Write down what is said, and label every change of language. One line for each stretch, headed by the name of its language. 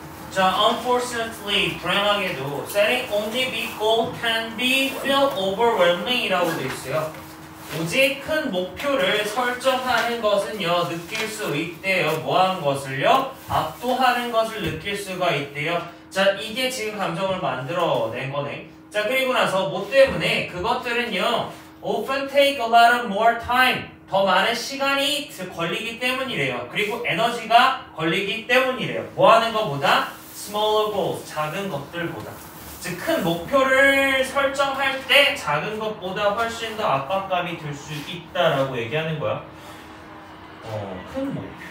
English: 자, unfortunately,
Korean: 불행하게도
English: setting only big goal can be feel overwhelming
Korean: 이라고 돼 있어요. 오직 큰 목표를 설정하는 것은요, 느낄 수 있대요. 뭐하는 것을요? 압도하는 것을 느낄 수가 있대요. 자, 이게 지금 감정을 만들어낸 거네. 자, 그리고 나서 뭐 때문에? 그것들은요,
English: often take a lot of more time.
Korean: 더 많은 시간이 걸리기 때문이래요. 그리고 에너지가 걸리기 때문이래요. 뭐 하는 것보다?
English: smaller goals,
Korean: 작은 것들보다. 즉, 큰 목표를 설정할 때 작은 것보다 훨씬 더 압박감이 들 수 있다라고 얘기하는 거야. 큰 목표.